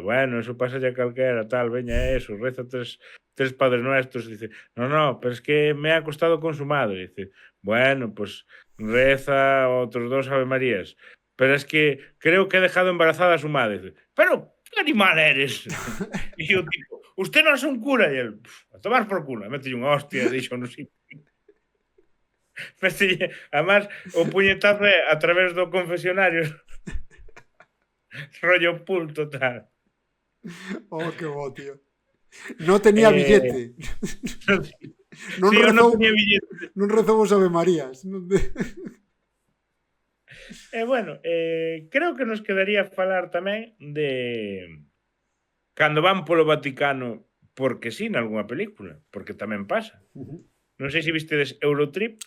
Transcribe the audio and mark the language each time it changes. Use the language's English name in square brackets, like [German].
[Spanish] Bueno, eso pasa ya calquera, tal, veña eso, reza tres Padres Nuestros. Dice, no, pero es que me ha acostado con su madre. Dice, bueno, pues reza otros 2 Ave Marías. Pero es que creo que he dejado embarazada a su madre. Dice, pero, ¿qué animal eres? Y yo, tipo, usted no es un cura. Y él, a tomar por culo. [Galician] Mete unha hostia, dixo, no sí. Además, o puñetazo é a través do confesionario. Rollo pool total. Oh, qué bo, tío. [Spanish] No tenía billete. [Galician] Non Sí, eu non rezou, [Spanish] tenía billete. [Galician] non rezou os Ave Marías. Bueno, creo que nos quedaría falar tamén de cando van polo Vaticano porque sí, nalgúna película, porque tamén pasa. Non sei se vistedes Eurotrip.